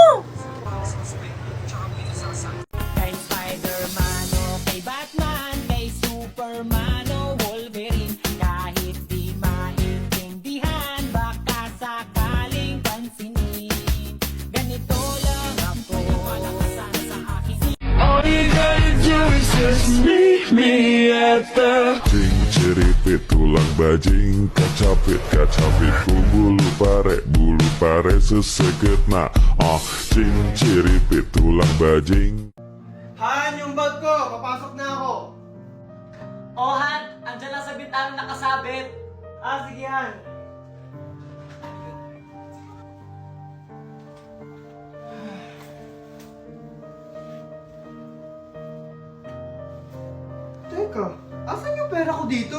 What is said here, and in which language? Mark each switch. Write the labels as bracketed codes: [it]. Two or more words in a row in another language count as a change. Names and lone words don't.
[tl] Kay Spider-Man o kay Batman, kay Superman o Wolverine, kahit di maintindihan, baka sakaling pansinin. Ganito lang ako, wala ka sana sa akin. [en] All you gotta do is just meet me at the [su] Ceripit tulang bajing kacapit ku bulu pare seseket na ceripit tulang bajing. [tl] Han, yung bag ko! Papasok na ako! Oh, Han, andyan lang sa bintana nakasabit. Sige Han. Teka, asan yung pera ko dito?